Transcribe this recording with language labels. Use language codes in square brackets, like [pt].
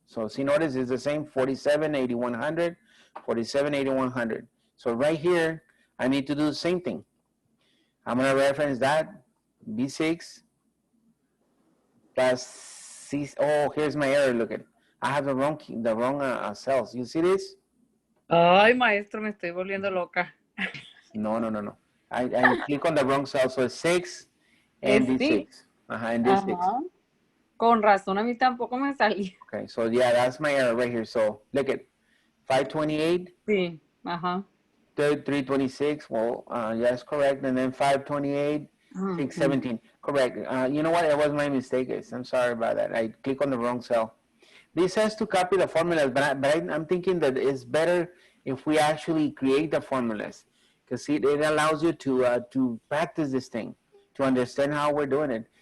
[en] So see, notice it's the same, 47, 8100, 47, 8100. So right here, I need to do the same thing. I'm gonna reference that, B6 plus C, oh, here's my error, look at, I have the wrong key, the wrong cells. You see this? [es] Ay, maestro, me estoy volviendo loca. No. [en] I click on the wrong cell, so it's 6 and [es] Es sí. [en] D6. And D6. [es] Ajá. Con razón, a mí tampoco me salía. [en] Okay, so yeah, that's my error right here. So look at 528, [es] Sí, ajá. [en] 326. Well, yeah, that's correct. And then 528, 617. Correct. You know what? It was my mistake. I'm sorry about that. I click on the wrong cell. This says to copy the formulas, but I'm thinking that it's better if we actually create the formulas, because it allows you to practice this thing, to understand how we're doing it.